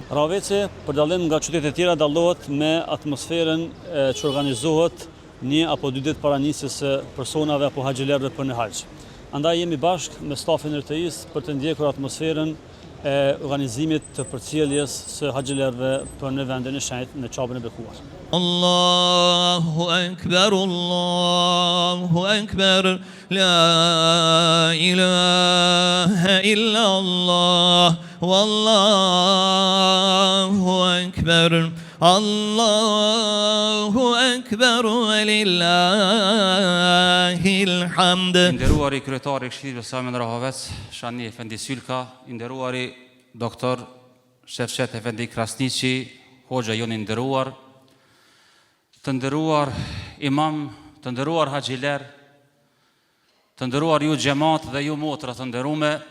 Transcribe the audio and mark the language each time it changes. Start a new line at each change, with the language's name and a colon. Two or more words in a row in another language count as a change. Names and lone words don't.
Albanian: Rahoveci, për dallim nga qytetet e tjera, dallohet me atmosferën që organizohet 1 apo 2 ditë para nisjes së personave apo haxhilerëve për në haxh. Andaj jemi bashkë me stafin e RTI-s për të ndjekur atmosferën e organizimit të përcjelljes së haxhilerëve për në vendin e shenjtë në Çabën e bekuar.
Arabic: الله أكبر، الله أكبر، لا إله إلا الله، والله أكبر، الله أكبر، ولله الحمد.
Albanian: Nderuari kryetari i Këshillit Islamin Rahovec, Shani Efendi Sylka, nderuari doktor Shefshet Efendi Krasniqi, hoxha joni nderuar, të nderuar imam, të nderuar haxhiler, të nderuar ju xhamat dhe ju motra të nderuame,